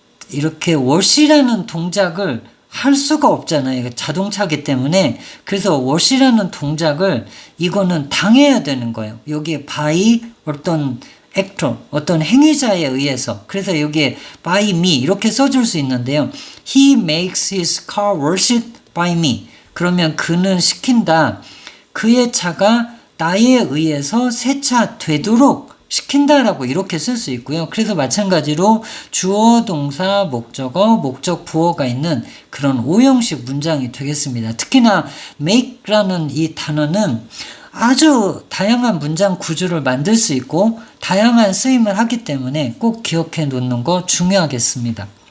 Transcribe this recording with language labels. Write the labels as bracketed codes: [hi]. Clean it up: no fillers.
[ko] 이렇게 wash라는 동작을 할 수가 없잖아요. 자동차기 때문에. 그래서 wash라는 동작을 이거는 당해야 되는 거예요. 여기에 by 어떤 액터, 어떤 행위자에 의해서. 그래서 여기에 [en] by me [ko] 이렇게 써줄 수 있는데요. [en] He makes his car washed by me. [ko] 그러면 그는 시킨다. 그의 차가 나에 의해서 세차되도록 시킨다라고 이렇게 쓸 수 있고요. 그래서 마찬가지로 주어, 동사, 목적어, 목적, 부어가 있는 그런 오형식 문장이 되겠습니다. 특히나 make라는 이 단어는 아주 다양한 문장 구조를 만들 수 있고 다양한 쓰임을 하기 때문에 꼭 기억해 놓는 거 중요하겠습니다.